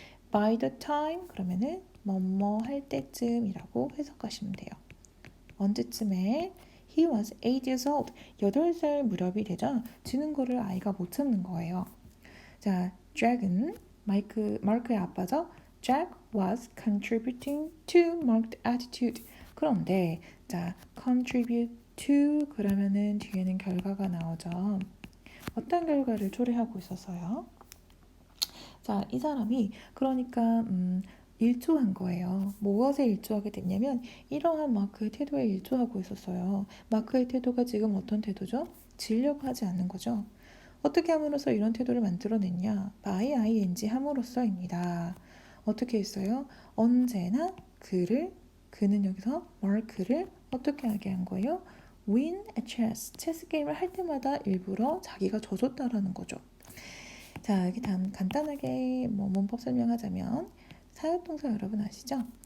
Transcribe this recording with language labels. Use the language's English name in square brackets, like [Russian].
[English] By the time, [Korean] 그러면은 뭐뭐 할 때쯤이라고 해석하시면 돼요. 언제쯤에? [English] He was 8 years old. [Korean] 8살 무렵이 되자 지는 거를 아이가 못 참는 거예요. 자, Jack은 마크의 아빠죠. [English] Jack was contributing to marked attitude. [Korean] 그런데 자, contribute to 그러면은 뒤에는 결과가 나오죠. 어떤 결과를 초래하고 있었어요? 자, 이 사람이 그러니까 일조한 거예요. 무엇에 일조하게 됐냐면 이러한 마크의 태도에 일조하고 있었어요. 마크의 태도가 지금 어떤 태도죠? 지려고 하지 않는 거죠. 어떻게 함으로써 이런 태도를 만들어냈냐? by ing 함으로써입니다. 어떻게 했어요? 언제나 그는 여기서 마크를 어떻게 하게 한 거예요? [English] win a chess, [Korean] 체스 게임을 할 때마다 일부러 자기가 져줬다라는 거죠. 자, 여기 간단하게 문법 설명하자면 사역동사 여러분 아시죠?